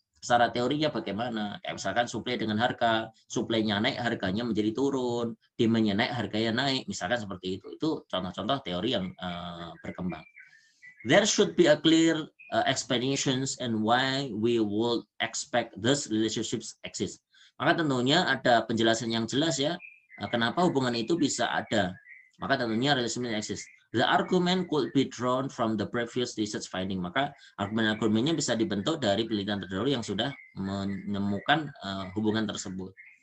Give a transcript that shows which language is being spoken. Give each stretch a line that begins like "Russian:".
Indonesian: Secara teorinya bagaimana? Kayak misalkan supply dengan harga, supply-nya naik, harganya menjadi turun, demand-nya naik, harganya naik, misalkan seperti itu. Itu contoh-contoh teori yang berkembang.
English: There should be a clear explanations and why we would expect these relationships exist.
Indonesian: Maka tentunya ada penjelasan yang jelas ya, kenapa hubungan itu bisa ada. Maka tentunya
English: relationship exist. The argument could be drawn from the previous research finding.
Indonesian: Maka argumen-argumennya bisa dibentuk dari penelitian terdahulu yang sudah menemukan hubungan tersebut.